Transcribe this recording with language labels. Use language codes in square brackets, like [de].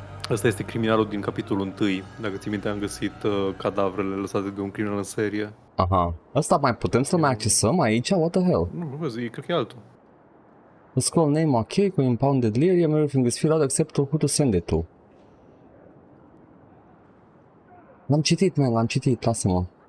[ro] Asta este criminalul din capitolul 1. Dacă ți minte, am găsit cadavrele lăsate de un criminal în serie. Aha. Asta mai putem să mai accesăm aici? [en] What the hell? [ro] Nu, vezi, cred că e altul. [en] The scroll name ok, cu impounded lyrium, everything is filled out except who to send it to. [ro] L-am citit, man, l-am citit, lasă-mă.